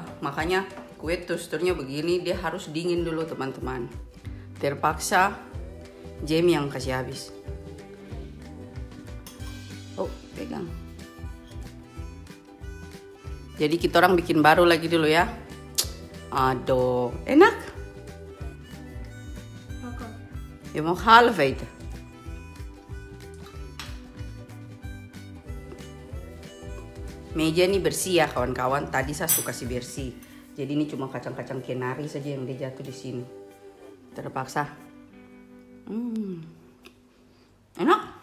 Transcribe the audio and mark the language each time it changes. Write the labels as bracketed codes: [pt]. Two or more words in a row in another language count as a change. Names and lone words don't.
[id] Makanya kue teksturnya begini, dia harus dingin dulu teman-teman. Terpaksa Jamie yang kasih habis. Oh, pegang. Jadi kita orang bikin baru lagi dulu ya. Aduh, enak. [nl] Je mag half eten. [id] Meja ini bersih ya kawan-kawan. Tadi saya suka kasih bersih. Jadi ini cuma kacang-kacang kenari saja yang dia jatuh di sini. Terpaksa. Enak.